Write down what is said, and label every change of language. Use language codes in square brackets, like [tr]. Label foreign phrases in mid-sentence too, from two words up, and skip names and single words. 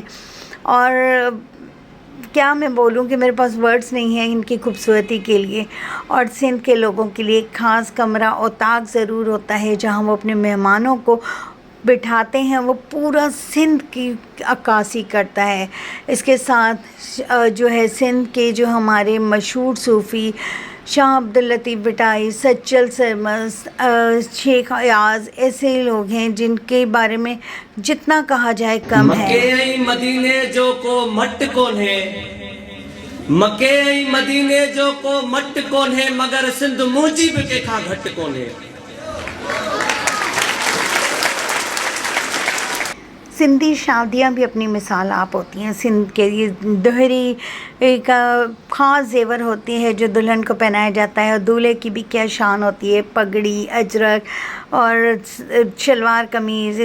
[ur] اور کیا میں بولوں کہ میرے پاس ورڈز نہیں ہیں ان کی خوبصورتی کے لیے. اور سندھ کے لوگوں کے لیے ایک خاص کمرہ اوطاق ضرور ہوتا ہے جہاں وہ اپنے مہمانوں کو بٹھاتے ہیں. وہ پورا سندھ کی عکاسی کرتا ہے. اس کے ساتھ جو ہے سندھ کے جو ہمارے مشہور صوفی شاہ عبداللطیف بھٹائی، سچل سرمست، شیخ ایاز, ایسے لوگ ہیں جن کے بارے میں جتنا کہا جائے کم ہے. [sd] मके मदीने जो को मट कोन है, मके मदीने जो को मट कोन है, मगर सिंध मुंहिंजी बि कंहिंखां घटि कोन है। [ur] سندھی شادیاں بھی اپنی مثال آپ ہوتی ہیں. سندھ کے یہ دوہری ایک خاص زیور ہوتی ہے جو دلہن کو پہنایا جاتا ہے. اور دولہے کی بھی کیا شان ہوتی ہے، پگڑی، اجرک اور شلوار قمیض.